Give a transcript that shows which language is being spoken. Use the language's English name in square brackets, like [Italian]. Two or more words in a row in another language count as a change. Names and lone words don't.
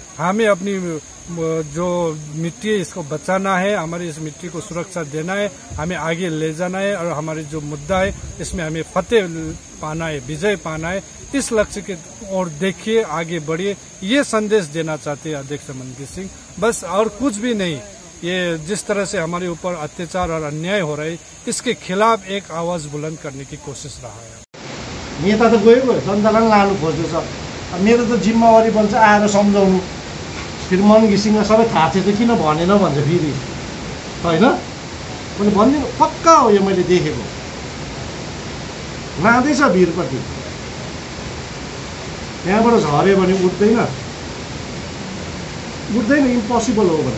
[Hindi] हमें अपनी जो मिट्टी है इसको बचाना है, हमारी इस मिट्टी को सुरक्षा देना है, हमें आगे ले जाना है और हमारी जो मुद्दा है इसमें हमें फतेह पाना है, विजय पाना है। इस लक्ष्य के ओर देखिए, आगे बढ़िए, ये संदेश देना चाहते हैं अध्यक्ष मन घिसिङ, बस और कुछ भी नहीं। ये जिस तरह से हमारे ऊपर अत्याचार और अन्याय हो रहा है, इसके खिलाफ एक आवाज बुलंद करने की कोशिश रहा है। [Nepali] नेता तो गएको जनतालाई लानु खोज्दैछ, मेरो त जिम्मेवारी बन्छ आएर सम्झाउनु। फेरि मन घिसिङलाई सबै थाहा थियो त किन भनेन भन्छ फेरि, होइन? मैले भनिदिनु पक्का हो, यो मैले देखेको लाँदैछ भिरपट्टि। त्यहाँबाट झऱ्यो भने उठ्दैन, इम्पोसिबल हो भने।